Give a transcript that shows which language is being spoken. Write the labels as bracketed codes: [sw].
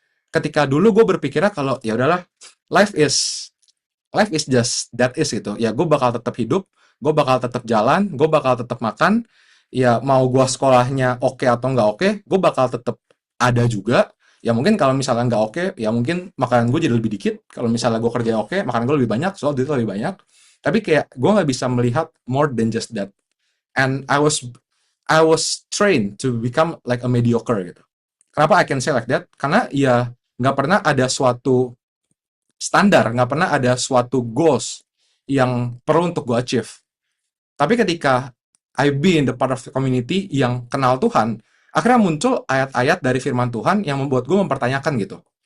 [id] Ketika dulu gue berpikirnya kalau ya udahlah, [en] life is just that is [id] gitu. Ya gue bakal tetap hidup, gue bakal tetap jalan, gue bakal tetap makan. Ya mau gue sekolahnya oke atau nggak oke, gue bakal tetap ada juga. Ya mungkin kalau misalnya nggak oke, ya mungkin makanan gue jadi lebih dikit. Kalau misalnya gue kerja oke, makanan gue lebih banyak, soal duit lebih banyak. Tapi kayak gue nggak bisa melihat [en] more than just that. And I was trained to become like a mediocre [id] gitu. Kenapa [en] I can say like that? [id] Karena ya nggak pernah ada suatu standar, nggak pernah ada suatu goals yang perlu untuk gue achieve. Tapi ketika [en] I be in the part of the community [id] yang kenal Tuhan, akhirnya muncul ayat-ayat dari firman Tuhan yang membuat gue mempertanyakan gitu.